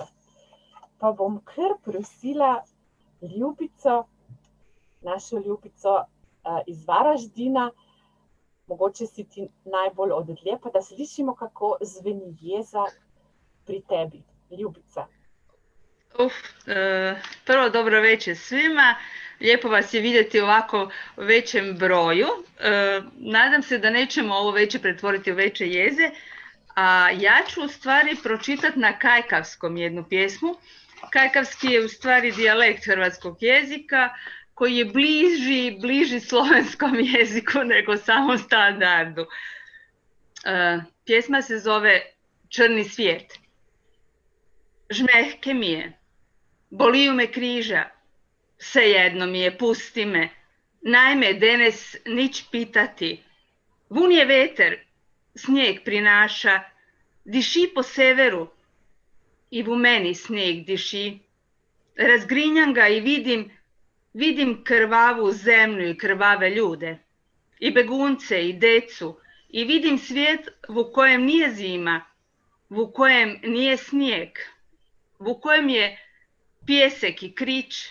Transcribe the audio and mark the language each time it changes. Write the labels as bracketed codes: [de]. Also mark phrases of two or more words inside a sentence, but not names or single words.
[sl] Pa bom kar prosila Ljubico, našo Ljubico iz Varaždina, mogoče si ti najbolj od dlje, pa da slišimo, kako zveni jeza pri tebi. Ljubica. [hr] Prvo dobro večer svima. Lijepo vas je vidjeti ovako u većem broju. Nadam se da nećemo ovo veće pretvoriti u veće jeze. A ja ću u stvari pročitati na kajkavskom jednu pjesmu. Kajkavski je u stvari dijalekt hrvatskog jezika koji je bliži slovenskom jeziku nego samom standardu. Pjesma se zove Črni svijet. Žmehke mi je, boliju me križa, vsejedno mi je, pusti me. Najme denes nič pitati. Vun je veter, snijeg prinaša, diši po severu i v meni snijeg diši. Razgrinjam ga i vidim krvavu zemlju i krvave ljude, i begunce i decu, i vidim svijet u kojem nije zima, u kojem nije snijeg, u kojem je pjesek i krič.